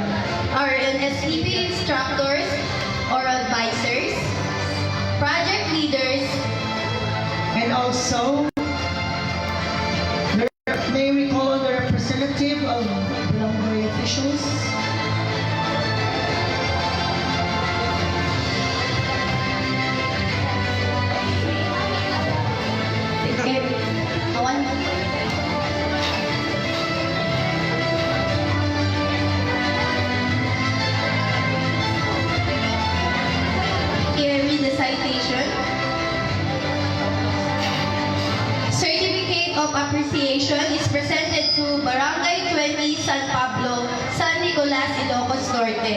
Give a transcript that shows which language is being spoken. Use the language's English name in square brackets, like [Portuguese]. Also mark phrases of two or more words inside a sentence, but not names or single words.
[English] our NSEP instructors or advisors, project leaders, and also may we call on the representative of Barangay officials. [Iloko] Awan. [English] Here read the citation. Certificate of Appreciation is presented to Barangay 20 San Pablo, San Nicolas, Ilocos Norte.